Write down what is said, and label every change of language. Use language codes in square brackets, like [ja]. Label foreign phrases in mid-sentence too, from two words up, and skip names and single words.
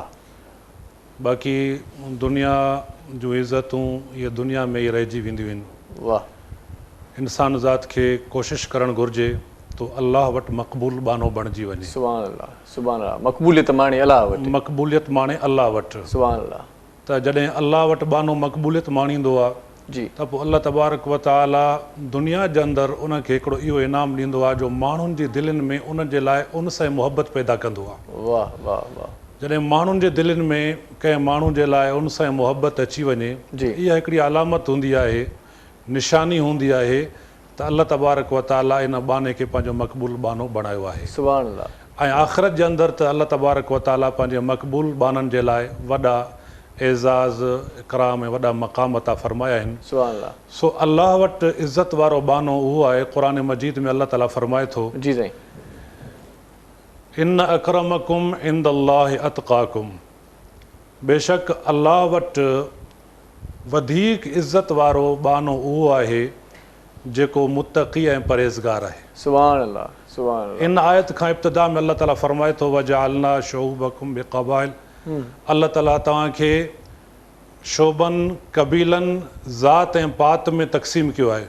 [sd] बाक़ी दुनिया जूं इज़तूं इहे दुनिया में ई रहिजी वेंदियूं आहिनि वाह इंसान ज़ात खे कोशिशि करणु घुरिजे तो अल्लाह वटि मक़बूल बानो बणिजी वञे [ar] سبحان الله [sd] मक़बूलियत माणे अल्लाह वटि मक़बूलियत माणे अल्लाह वटि [ar] سبحان الله [sd] त जॾहिं अल्लाह वटि बानो मक़बूलियत माणींदो आहे जी त पोइ [ar] الله تبارك و تعالى [sd] दुनिया जे अंदरि उनखे हिकिड़ो इहो इनाम ॾींदो आहे जो माण्हुनि जी दिलनि में उन जे लाइ उन सां मुहबत पैदा कंदो आहे वाह वाह वाह जॾहिं माण्हुनि जे दिलनि में कंहिं माण्हू जे लाइ उन सां मुहबत अची वञे जी इहा हिकिड़ी अलामत हूंदी आहे निशानी हूंदी आहे त [ar] الله تبارك و تعالى [sd] इन बाने खे पंहिंजो मक़बूल बानो बणायो आहे [ar] سبحان الله [sd] ऐं आख़िरत जे अंदरि त [ar] الله تبارك و تعالى [sd] पंहिंजे मक़बूल बाननि जे लाइ वॾा एज़ाज़ इकराम ऐं वॾा मक़ाम अता फरमाया आहिनि [ar] سبحان الله [sd] सो अल्लाह वटि इज़त वारो बानो उहो आहे क़ुरान मजीद में [ar] الله تعالى [sd] फरमाए थो जी साईं [ar] إن أكرمكم عند الله أتقاكم [sd] बेशक अल्लाह वटि वधीक इज़त वारो बानो उहो आहे जेको मुत्तक़ी ऐं परहेज़गार आहे। [ar] سبحان الله، سبحان الله. [sd] इन आयत खां इब्तिदा में [ar] الله تعالى [sd] फरमाए थो [ar] وجعلنا شعوبكم بقبائل, الله تعالى [sd] तव्हांखे शोबनि कबीलनि ज़ात ऐं पात में तक़सीम कयो आहे।